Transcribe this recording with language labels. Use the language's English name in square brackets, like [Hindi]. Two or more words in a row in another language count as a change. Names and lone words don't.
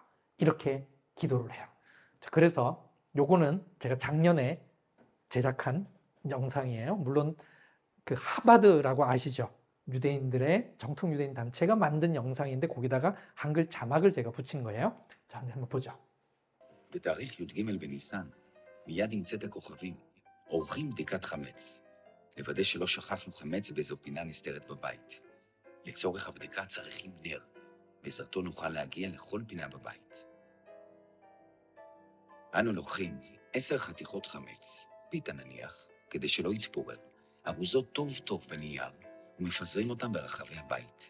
[Korean] 이렇게 기도를 해요. 자, 그래서 요거는 제가 작년에 제작한 영상이에요. 물론 그 하바드라고 아시죠? 유대인들의 정통 유대인 단체가 만든 영상인데 거기다가 한글 자막을 제가 붙인 거예요. 자, 한번 보죠. [Hebrew] בתאריך י"ג בניסן, מיד עם צאת הכוכבים, עורכים בדיקת חמץ. לוודא שלא שכחנו חמץ באיזו פינה נסתרת בבית. לצורך הבדיקה צריכים נר, בעזרתו נוכל להגיע לכל פינה בבית. אנו לוקחים 10 חתיכות חמץ, פיתה נניח, כדי שלא יתפורר, ארוזות טוב טוב בנייר, ומפזרים אותם ברחבי הבית.